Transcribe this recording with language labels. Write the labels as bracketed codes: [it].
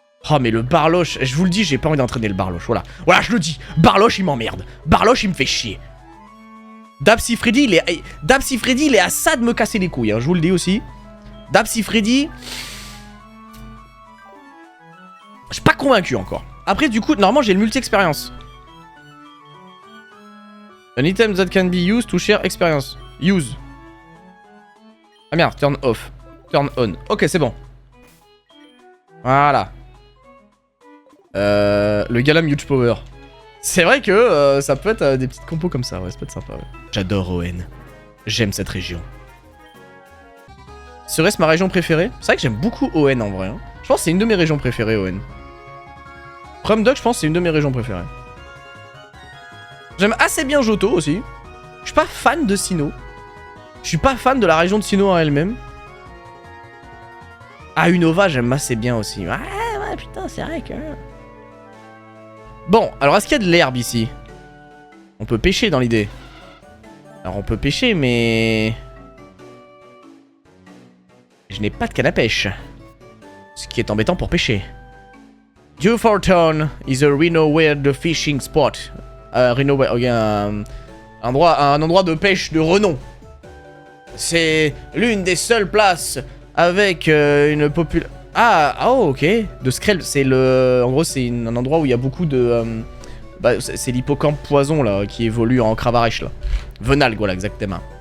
[fr] Oh, mais le Barloche, je vous le dis, j'ai pas envie d'entraîner le Barloche, voilà. Voilà, je le dis, Barloche, il m'emmerde. Barloche, il me fait chier. Dapsy Freddy, il est à ça de me casser les couilles, hein, je vous le dis aussi. Dapsy Freddy... Je suis pas convaincu, encore. Après, du coup, normalement, j'ai le multi-expérience. [en] An item that can be used to share experience. Use. [fr] Ah merde, [en] turn off. Turn on. [fr] Ok, c'est bon. Voilà. Le Galam Huge Power. C'est vrai que ça peut être des petites compos comme ça. Ouais, ça peut être sympa. Ouais. J'adore ON. J'aime cette région. Serait-ce ma région préférée? C'est vrai que j'aime beaucoup ON en vrai. Hein. Je pense que c'est une de mes régions préférées, ON. Prumdog, je pense que c'est une de mes régions préférées. J'aime assez bien Johto aussi. Je suis pas fan de Sinnoh. Je suis pas fan de la région de Sinnoh en elle-même. Ah, Unova, j'aime assez bien aussi. Ouais, putain, c'est vrai que... Bon, alors est-ce qu'il y a de l'herbe ici? On peut pêcher dans l'idée. Alors on peut pêcher, mais... Je n'ai pas de canne à pêche. Ce qui est embêtant pour pêcher. [en] Dewforton is a renowned fishing spot. [fr] Un endroit de pêche de renom. C'est l'une des seules places avec une population... Oh, ok. De Skrell, c'est le... En gros, c'est un endroit où il y a beaucoup de... Bah, c'est l'hippocampe poison, là, qui évolue en Cravarèche, là. Venalg, voilà, exactement.